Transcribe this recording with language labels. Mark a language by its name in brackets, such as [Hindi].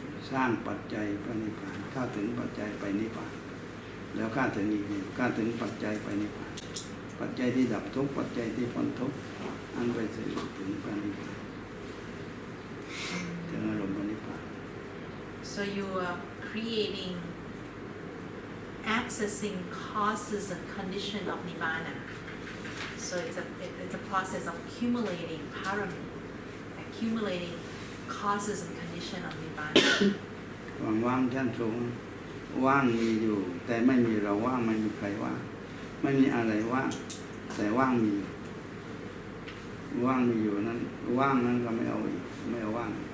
[Thai] สร้างปัจจัยพระนิพพานเข้าถึงปัจจัยไปนิพพานแล้วเข้าถึงอีกนี่เข้าถึงปัจจัยไปนิพพานปัจจัยที่ดับทุกข์ปัจจัยที่พ้นทุกข์อันไปสู่ถึงพระนิพพานถึงอารมณ์พระนิพพาน [English] So you are creating, accessing causes and condition of Nirvana. So it's a process of accumulating parami, accumulating causes and condition of Nirvana. [Thai] ความว่างชั้นสูงว่างมีอยู่แต่ไม่มีเราว่างไม่มีใครว่างไม่มีอะไรว่างแต่ว่างมีว่างมีอยู่นั้นว่างนั้นก็ไม่เอาอีกไม่เอาว่าง